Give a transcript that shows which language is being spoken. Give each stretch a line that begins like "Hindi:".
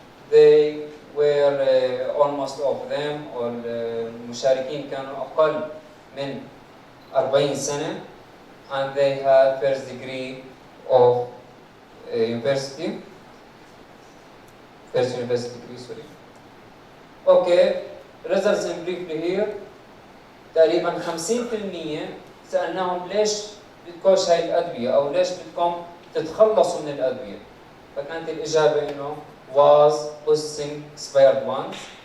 English: They were almost of them or
Arabic: المشاركين كانوا أقل من 40 سنة
English: and they had first degree of university, first university degree, sorry. Okay, results in briefly here.
Arabic: تقريبا 50% سألناهم ليش بدكوش هاي الأدوية أو ليش بدكم تتخلصوا من الأدوية. فكانت الإجابة إنه
English: was possessing expired ones.